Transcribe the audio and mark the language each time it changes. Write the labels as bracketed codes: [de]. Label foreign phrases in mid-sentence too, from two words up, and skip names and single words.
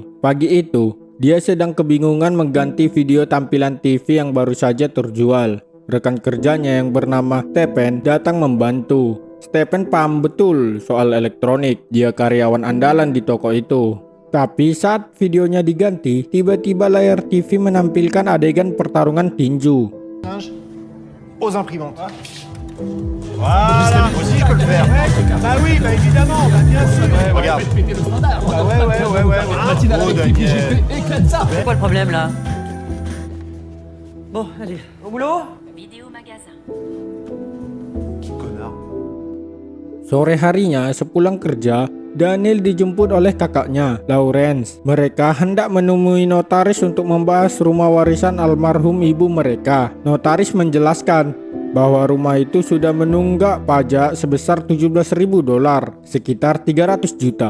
[id] Pagi itu, dia sedang kebingungan mengganti video tampilan TV yang baru saja terjual. Rekan kerjanya yang bernama Stephen datang membantu. Stephen paham betul soal elektronik. Dia karyawan andalan di toko itu. Tapi saat videonya diganti, tiba-tiba layar TV menampilkan adegan pertarungan tinju. [fr] Aux imprimantes. Voilà, moi aussi je peux le faire. Bah oui, bah évidemment, bah bien sûr. Regarde. Péter le standard. Bah ouais. Matinale Oh, avec Daniel. TPGP, éclate ça. C'est quoi le problème là? Bon, allez, au boulot? Vidéo magasin. Connard. [id] Sore harinya sepulang kerja, Daniel dijemput oleh kakaknya, Lawrence. Mereka hendak menemui notaris untuk membahas rumah warisan almarhum ibu mereka. Notaris menjelaskan bahwa rumah itu sudah menunggak pajak sebesar $17.000, sekitar 300 juta.